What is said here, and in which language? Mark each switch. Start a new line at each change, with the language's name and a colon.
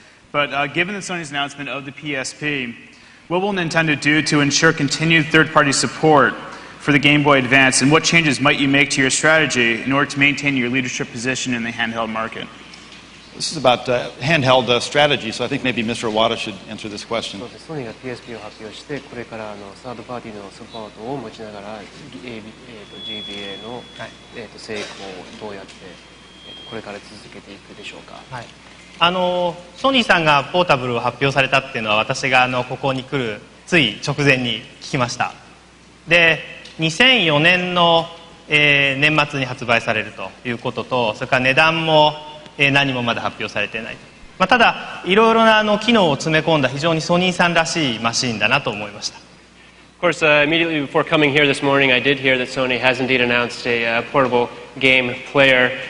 English: But given the Sony's announcement of the PSP, what will Nintendo do to ensure continued third-party support for the Game Boy Advance, and what changes might you make to your strategy in order to maintain your leadership position in the handheld market? This is about handheld strategy, so I think maybe Mr. Iwata should answer this question.
Japanese: ソニーが PSP を発表して、これからサードパーティーのサポートを持ちながら、GBA の成功をどうやってこれから続けていくでしょうか。はい、ソニーさんがポータブルを発表されたっていうのは、私がここに来るつい直前に聞きました。で、2004年の、年末に発売されるということと、それから値段も何もまだ発表されていない。ただ、いろいろな機能を詰め込んだ非常にソニーさんらしいマシンだなと思いました。
English: Of course, immediately before coming here this morning, I did hear that Sony has indeed announced a portable game player.